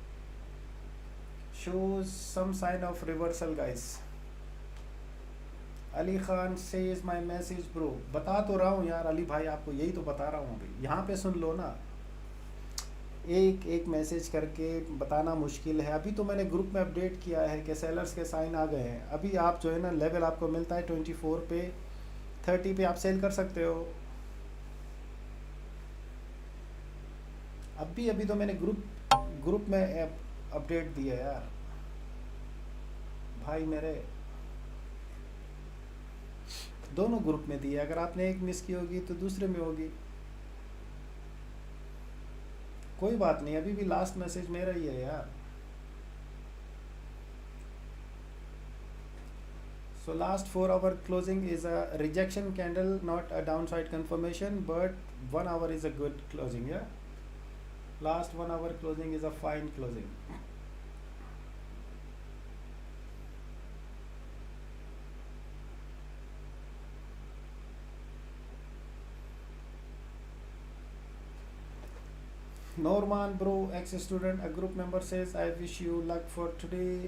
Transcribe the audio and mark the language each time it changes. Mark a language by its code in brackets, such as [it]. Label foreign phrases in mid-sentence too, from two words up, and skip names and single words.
[en] Shows some sign of reversal guys. अली खान says my message bro. [hi] बता तो रहा हूँ यार अली भाई, आपको यही तो बता रहा हूँ अभी। यहाँ पे सुन लो ना, एक एक मैसेज करके बताना मुश्किल है। अभी तो मैंने ग्रुप में अपडेट किया है कि सेलर्स के साइन आ गए हैं। अभी आप जो है ना, लेवल आपको मिलता है 24 पे, 30 पे आप सेल कर सकते हो। अभी तो मैंने ग्रुप में अपडेट दिया यार भाई, मेरे दोनों ग्रुप में दिया। अगर आपने एक मिस की होगी तो दूसरे में होगी, कोई बात नहीं। अभी भी [en] last message [hi] मेरा ही है यार। [en] So last 4 hour closing is a rejection candle, not a downside confirmation, but 1 hour is a good closing, yeah. Last 1 hour closing is a fine closing. Norman bro, ex-student, a group member says, I wish you luck for today.